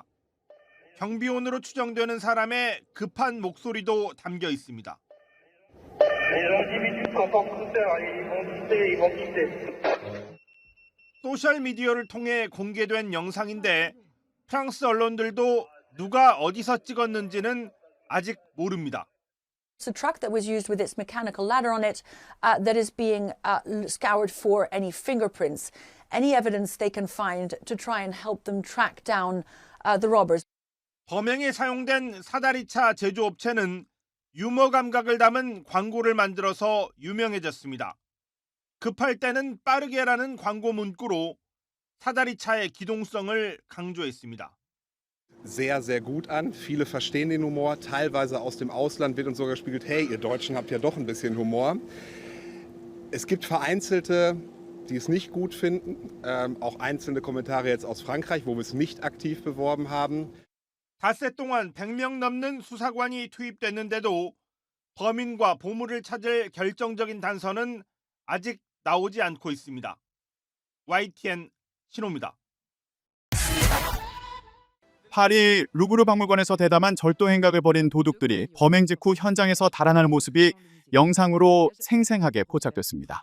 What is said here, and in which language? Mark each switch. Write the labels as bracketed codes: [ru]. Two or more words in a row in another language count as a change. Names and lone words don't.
[ko] 경비원으로 추정되는 사람의 급한 목소리도 담겨 있습니다. 소셜미디어를 통해 공개된 영상인데 프랑스 언론들도 누가 어디서 찍었는지는 아직 모릅니다. [en] It's a truck that was used with its mechanical ladder on it that is being scoured for any fingerprints, any evidence they can find to try and help them track down the robbers. [ko] 범행에 사용된 사다리차 제조업체는 유머 감각을 담은 광고를 만들어서 유명해졌습니다. 급할 때는 빠르게라는 광고 문구로 사다리차의 기동성을 강조했습니다. [de] Sehr, sehr gut an. Viele verstehen den Humor. Teilweise aus dem Ausland wird uns sogar gespiegelt, hey, ihr Deutschen habt ja doch ein bisschen Humor. Es gibt Vereinzelte, die es nicht gut finden. Auch einzelne Kommentare jetzt aus Frankreich, wo wir es nicht aktiv beworben haben. [ko] 닷새 동안 100명 넘는 수사관이 투입됐는데도 범인과 보물을 찾을 결정적인 단서는 아직 나오지 않고 있습니다. YTN 신호입니다. 파리 루브르 박물관에서 대담한 절도 행각을 벌인 도둑들이 범행 직후 현장에서 달아나는 모습이 영상으로 생생하게 포착됐습니다.